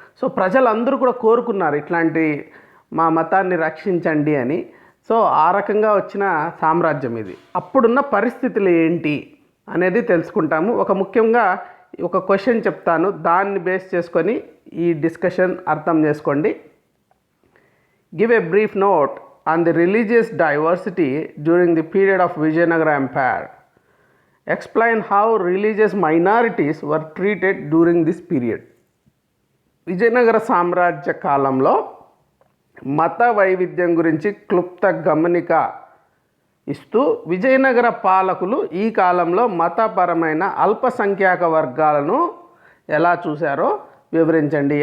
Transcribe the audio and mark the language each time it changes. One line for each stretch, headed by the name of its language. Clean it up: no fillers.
Telugu: So ప్రజలందరూ కూడా కోరుకున్నారు ఇట్లాంటి మా మతాన్ని రక్షించండి అని. సో ఆ రకంగా వచ్చిన సామ్రాజ్యం ఇది. అప్పుడున్న పరిస్థితులు ఏంటి అనేది తెలుసుకుంటాము. ముఖ్యంగా ఒక క్వశ్చన్ చెప్తాను, దాన్ని బేస్ చేసుకొని ఈ డిస్కషన్ అర్థం చేసుకోండి.
English: Give a brief note on the religious diversity during the period of Vijayanagara Empire. Explain how religious minorities were treated during this period.
Telugu: Vijayanagara సామ్రాజ్య కాలంలో మత వైవిధ్యం గురించి క్లుప్త గమనిక ఇస్తూ విజయనగర పాలకులు ఈ కాలంలో మతపరమైన అల్పసంఖ్యాక వర్గాలను ఎలా చూశారో వివరించండి.